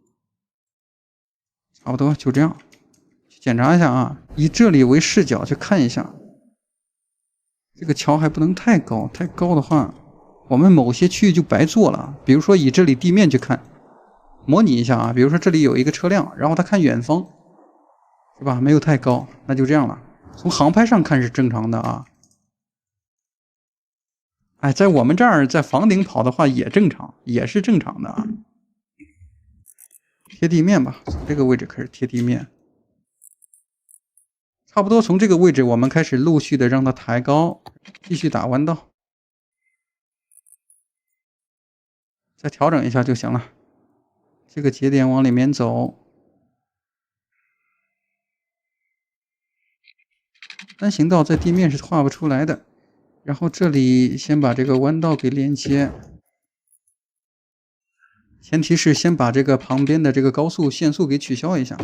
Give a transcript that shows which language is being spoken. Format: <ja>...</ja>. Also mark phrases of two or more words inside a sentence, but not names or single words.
<zh>差不多就這樣。去檢查一下啊，以這裡為視角去看一下。這個橋還不能太高，太高的話，我們某些區域就白做了。比如說以這裡地面去看，模擬一下啊，比如說這裡有一個車輛，然後它看遠方，是吧？沒有太高，那就這樣了。從航拍上看是正常的啊。在我們這兒在房頂跑的話也正常，也是正常的啊。貼地面吧，從這個位置開始貼地面。差不多從這個位置我們開始陸續的讓它抬高，繼續打彎道，再調整一下就行了。這個節點往裡面走，單行道在地面是畫不出來的，然後這裡先把這個彎道給連接，前提是先把這個旁邊的這個高速限速給取消一下。</zh>